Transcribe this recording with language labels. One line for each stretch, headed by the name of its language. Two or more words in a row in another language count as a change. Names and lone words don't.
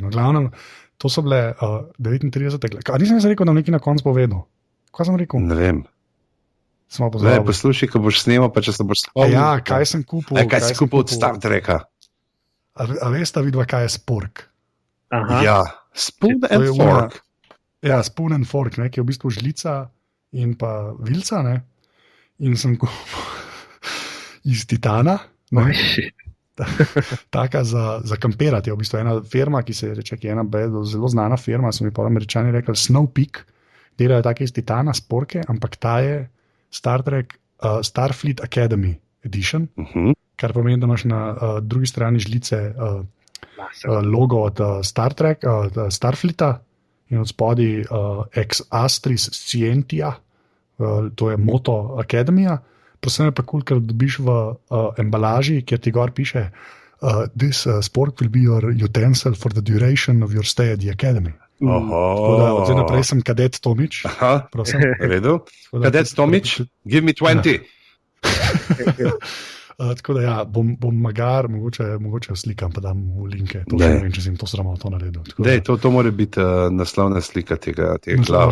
Slovenian: V glavnem, to so bile 39. Nisem rekel, da nekaj na koncu povedal. Kaj sem rekel? Ne vem. Ne, poslušaj, ko boš snemal, pa če se boš spomnil. Ja, kaj sem kupil? Kaj si kupil od Star Treka? A veste, vidva, kaj je spork? Aha. Ja,
English: spoon and fork. Ja, spoon and fork,
Slovenian: ne, ki je v bistvu žlica in pa vilca, ne. In sem kupil iz titana. Taka za kamperati je v bistvu ena firma, ki se reče, ki je ena zelo znana firma, so mi pa Američani rekli Snow Peak, delajo take iz titana, sporke, ampak ta je Star Trek Starfleet Academy Edition, kar pomeni, da imaš na drugi strani žlice logo od Star Trek, Starfleeta in od spodaj
Latin: Ex Astris Scientia,
Slovenian: to je moto Academija. Posebej pa kul, ker dobiš v embalaži, kjer ti gor piše
English: this spork will be your utensil for the duration of your stay at the academy.
Slovenian: Od zdaj naprej sem kadet Tomič. Prosim. Redu. Kadet Tomič,
English: give me 20.
Slovenian: Tako da ja, bom magar, mogoče slikam, pa dam v linke. To ne vem, če sem to sramotno naredil. To mora biti naslovna slika tega glav.